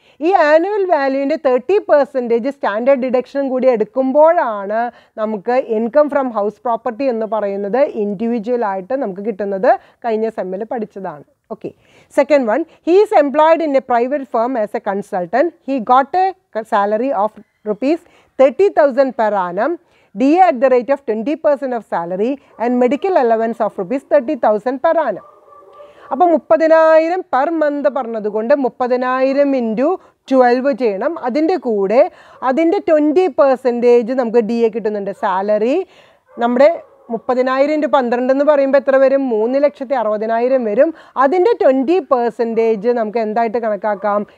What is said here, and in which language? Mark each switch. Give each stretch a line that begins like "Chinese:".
Malayalam: ഈ annual വാല്യൂവിൻ്റെ 30% standard ഡിഡക്ഷനും കൂടി എടുക്കുമ്പോഴാണ് നമുക്ക് ഇൻകം ഫ്രം ഹൗസ് പ്രോപ്പർട്ടി എന്ന് പറയുന്നത് ഇൻഡിവിജ്വൽ ആയിട്ട് നമുക്ക് കിട്ടുന്നത്. കഴിഞ്ഞ സെമ്മിൽ പഠിച്ചതാണ്. Okay.
English: Second one, he is employed in a private firm as a consultant. He got a salary of rupees 30,000 per annum, DA at the rate of 20% of salary and medical allowance of rupees 30,000 per annum.
Malayalam: അപ്പോൾ 30,000 per month പറഞ്ഞതുകൊണ്ട് 30,000 into 12 ചെയ്യണം. അതിൻ്റെ കൂടെ അതിൻ്റെ 20% നമുക്ക് D A കിട്ടുന്നുണ്ട്. Salary നമ്മുടെ 30,000 into 12 എന്ന് പറയുമ്പോൾ എത്ര വരും? 3,60,000 വരും. അതിൻ്റെ 20% നമുക്ക് എന്തായിട്ട് കണക്കാക്കാം?